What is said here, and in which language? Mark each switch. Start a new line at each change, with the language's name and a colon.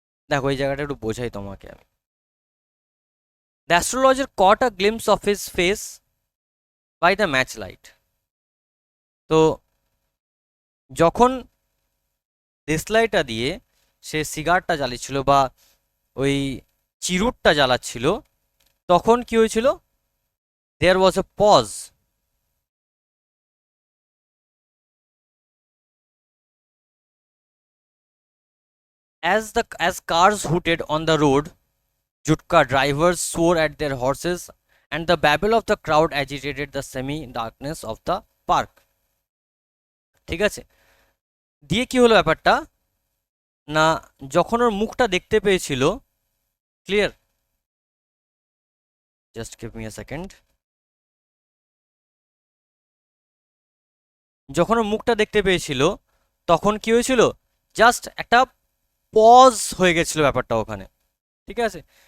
Bangla: দেখো এই জায়গাটা একটু বোঝাই তোমাকে আমি।
English: The astrologer caught a glimpse of his face by the match light.
Bangla: তো যখন দেশলাইটা দিয়ে সে সিগারটা জ্বালিয়েছিল বা ওই চিরুটটা জ্বালাচ্ছিল, তখন কি হয়েছিল?
English: There was a pause, as cars hooted on the road, Jutka drivers swore at their horses, and the babble of the crowd agitated the semi-darkness of the park.
Bangla: ঠিক আছে, দিয়ে কি হলো ব্যাপারটা না, যখন ওর মুখটা দেখতে পেয়েছিল, clear,
English: just give me a second,
Bangla: যখন ওর মুখটা দেখতে পেয়েছিল তখন কি হয়েছিল, জাস্ট একটা পজ হয়ে গেছিল ব্যাপারটা ওখানে, ঠিক আছে।